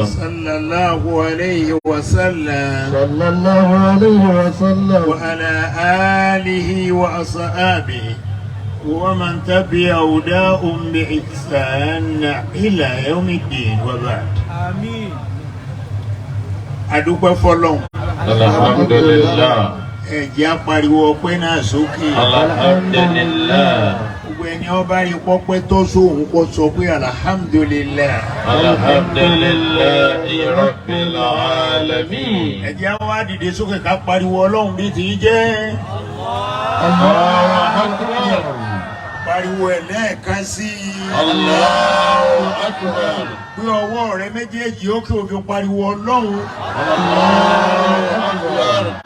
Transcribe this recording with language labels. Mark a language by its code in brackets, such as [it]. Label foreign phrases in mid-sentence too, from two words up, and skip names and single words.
[ar] صلى الله عليه وسلم صلى الله عليه وسلم وعلى آله وأصحابه ومن تبع هداهم بإحسان إلى يوم الدين وبعد. آمين. [yo] adúpẹ́ fọ́lọ́run. alhamdulillah. ẹ jẹ́ á pariwo ọpẹ́ náà sókè. alhamdulillah. gbogbo ẹni ó bá rí pọ́pẹ́ tó sóhun kó sọ pé alhamdulillah. [ar] الحمد لله رب العالمين. [yo] ẹ jẹ́ á wá dìde sókè ká pariwo ọlọ́run bí ti jẹ́. [ar] الله أكبر. [yo] pariwo ẹ̀ lẹ́ẹ̀kan sí i. [ar] الله أكبر. [yo] pé ọwọ́ rẹ méjèèjì ó kí o fi pariwo ọlọ́run. [ar] الله أكبر.